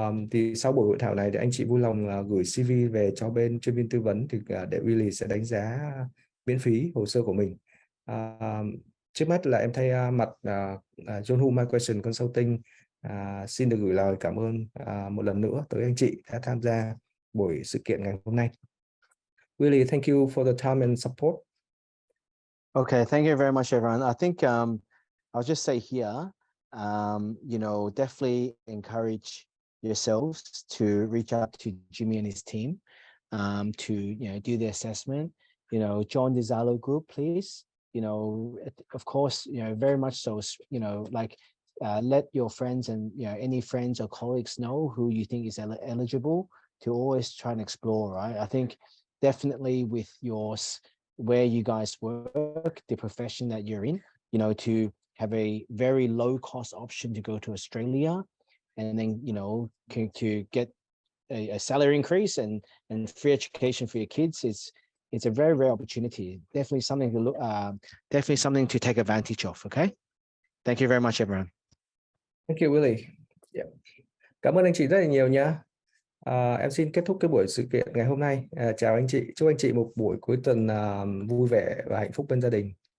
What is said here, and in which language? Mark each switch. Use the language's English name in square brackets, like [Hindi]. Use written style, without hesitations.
[Vietnamese] Thì sau buổi hội thảo này thì anh chị vui lòng gửi CV về cho bên chuyên viên tư vấn thì để Willy sẽ đánh giá miễn phí hồ sơ của mình. Trước mắt là em thay mặt John Hu My Question Consulting xin được gửi lời cảm ơn một lần nữa tới anh chị đã tham gia buổi sự kiện ngày hôm nay. [English] Willy, thank you for the time and support. Okay, thank you very much, everyone. I think I'll just say here, you know, definitely encourage yourselves to reach out to Jimmy and his team to, you know, do the assessment, you know, join the Zalo group, please. You know, of course, you know, very much so, you know, like let your friends and, you know, any friends or colleagues know who you think is eligible to always try and explore, right? I think definitely with yours, where you guys work, the profession that you're in, you know, to have a very low cost option to go to Australia and then, you know, to get a salary increase and free education for your kids, it's a very rare opportunity. Definitely something to look, definitely something to take advantage of. Okay. Thank you very much, everyone. Thank you, Willy. Yeah. [Vietnamese] Cảm ơn anh chị rất là nhiều nhé. Em xin kết thúc cái buổi sự kiện ngày hôm nay. Chào anh chị, chúc anh chị một buổi cuối tuần vui vẻ và hạnh phúc bên gia đình.